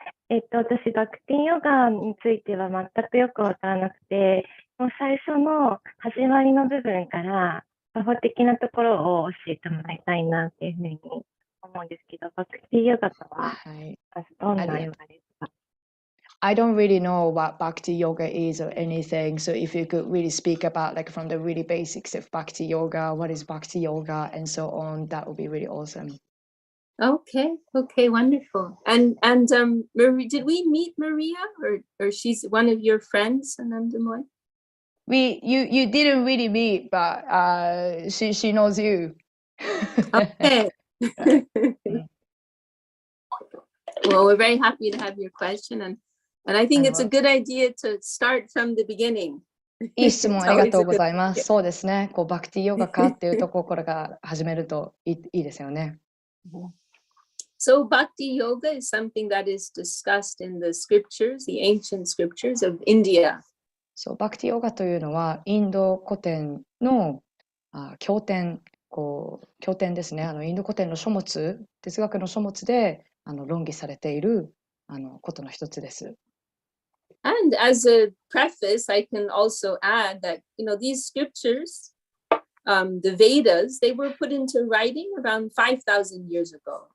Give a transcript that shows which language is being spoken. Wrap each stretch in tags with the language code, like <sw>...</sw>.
<ja>私、バクティヨガについては全くよくわからなくて、もう最初の始まりの部分から、法的なところを教えてもらいたいなっていうふうに思うんですけど、バクティヨガとは、はい。まずどんなヨガですか？</ja> <en>I don't really know what Bhakti yoga is or anything. So if you could really speak about like from the really basics of Bhakti yoga, what is Bhakti yoga and so on, that would be really awesome. Okay, wonderful. And Marie, did we meet Maria, or she's one of your friends, Anandamoy? You didn't really meet, but she knows you. Okay. Well, we're very happy to have your question, and I think it's a good idea to start from the beginning.</en> <ja>いい質問ありがとうござい</ja> <en>It's</en> <ja>ま</ja> <en>always a</en> <ja>す。そうですね。こうバクティヨガかっていうところから始めるといいですよね。</ja> <en>So Bhakti Yoga is something that is discussed in the scriptures, the ancient scriptures of India.</en> <ja>そう、バクティヨガというのはインド古典の経典ですね。インド古典の書物、哲学の書物で論議されていることの一つです。</ja> <en>And as a preface, I can also add that, these scriptures, the Vedas, they were put into writing around 5,000 years ago.</en>